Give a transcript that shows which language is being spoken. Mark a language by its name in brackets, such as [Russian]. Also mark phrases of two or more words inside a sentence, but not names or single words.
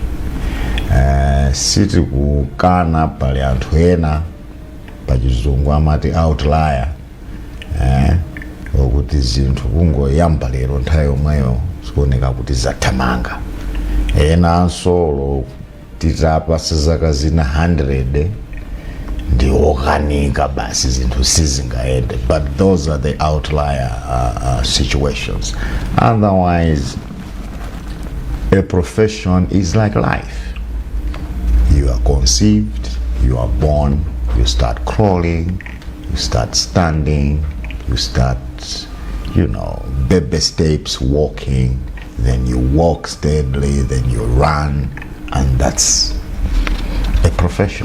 [Nyanja] Siti kukana pali anthu ena pachizungu amati outlier, okuti zinthu kungoyamba lero nthawi yomweyo zikuoneka kuti zathamanga. Ena ansolo titapa sizaka zina 100 ndi okanika basi zinthu sizingaende, [English] but those are the outlier situations. Otherwise, a profession is like life. You are conceived, you are born, you start crawling, you start standing, you start, baby steps walking, then you walk steadily, then you run, and that's a profession.